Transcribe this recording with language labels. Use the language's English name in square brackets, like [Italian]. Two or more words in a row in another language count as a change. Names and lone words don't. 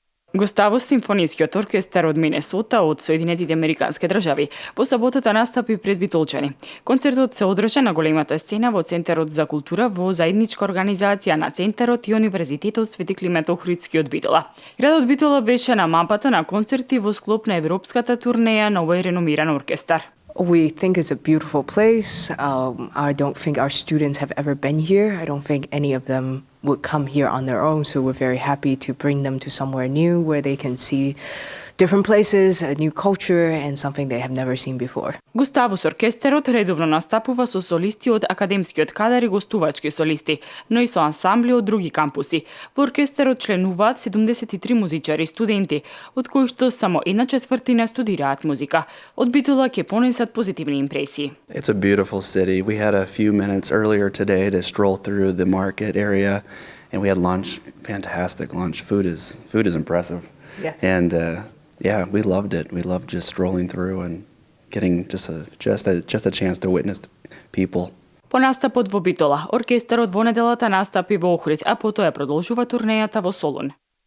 [Macedonian] Густаво симфонискиот оркестар од Минесота од Соединетите Американски држави во саботата настапи пред битолчани. Концертот се одржа на големата сцена во Центарот за култура во заедничка организација на Центарот и Универзитетот Свети Климент Охридски од Битола. Градот Битола беше на мапата на концерти во склоп на европската турнеја на овој реномиран оркестар. [English] We think it's a beautiful place. I don't think our students have ever been here. I don't think any of them would come here on their own, so we're very happy to bring them to somewhere new where they can see different places, a new culture, and something they have never seen before. [Macedonian] Густавус оркестерот редовно настапува со солисти од академскиот кадар и гостувачки солисти, но и со ансамбли од други кампуси. Во оркестерот членуваат 73 музичари и студенти, од кои што само 1/4 студираат музика. Од Битола ќе понесат позитивни импресии. [English] It's a beautiful city. We had a few minutes earlier today to stroll through the market area, and we had lunch. Fantastic lunch. Food is impressive. Yeah. And yeah, we loved it. We loved just strolling through and getting just a chance to witness people. [Macedonian] По настапот во Битола, оркестерот во неделата настапи во Охрид, а потоа продолжува турнејата во Солун.